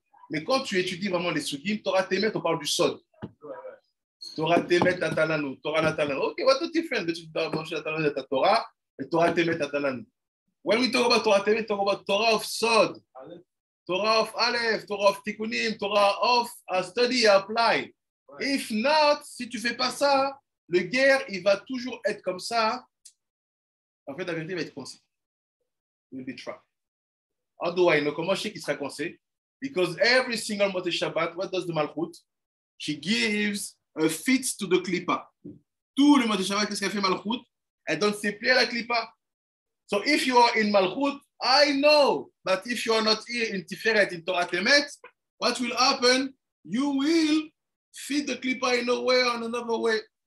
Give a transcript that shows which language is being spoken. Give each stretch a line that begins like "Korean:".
French: Mais quand tu étudies vraiment les Sugim, Torah Temet, on parle du Sod.
Hebrew: Torah Temet Atalanu, Torah Natalanu.
English: Okay, what's the difference between the Torah and Torah Temet Atalanu? When we talk about Torah Temet, we talk about Torah of Sod, Torah of Aleph, Torah of Tikkunim, Torah of study, apply. If not,
French: si tu ne fais pas ça, le guerre, il va toujours être comme ça. En fait, la vérité va être coincée. Il
English: will be trapped. How do I know?
French: Comment je sais qu'il sera coincé?
English: Because every single Motzei Shabbat, what does the Malchut? She gives a fit to the Klippa.
French: Tout le Motzei Shabbat, qu'est-ce qu'elle fait Malchut? Elle donne ses plaies à la Klippa.
English: So if you are in Malchut, I know that if you are not here in Tiferet, in Torah Temet, what will happen? You will feed the Klippa in a way or another way.